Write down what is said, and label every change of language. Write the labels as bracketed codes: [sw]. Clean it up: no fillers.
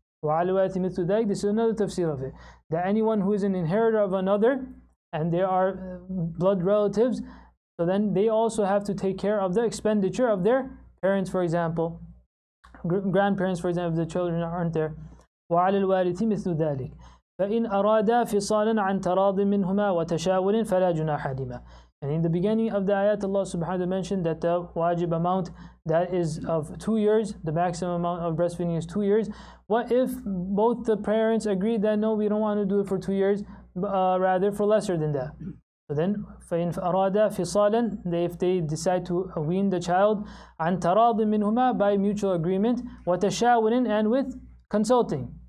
[ar] وعلى الوارث مثل ذلك. [en] This is another tafsir of it. That anyone who is an inheritor of another, and they are blood relatives, so then they also have to take care of the expenditure of their parents, for example, grandparents, for example, if the children aren't there. [ar] وعلى الوارث مثل ذلك. فإن أرادا فصالا عن تراض منهما وتشاور فلا جناح عليهما. [en] And in the beginning of the ayat, Allah subhanahu wa ta'ala mentioned that the wajib amount, that is of 2 years, the maximum amount of breastfeeding is 2 years. What if both the parents agreed that no, we don't want to do it for 2 years, rather for lesser than that? So then, [ar] فَإِنْ أَرَادَ فِصَالًا, [en] if they decide to wean the child, [ar] عَنْ تَرَاضٍ مِّنْهُمَا, [en] by mutual agreement, [ar] وَتَشَاوُرٍ, [en] and with consulting.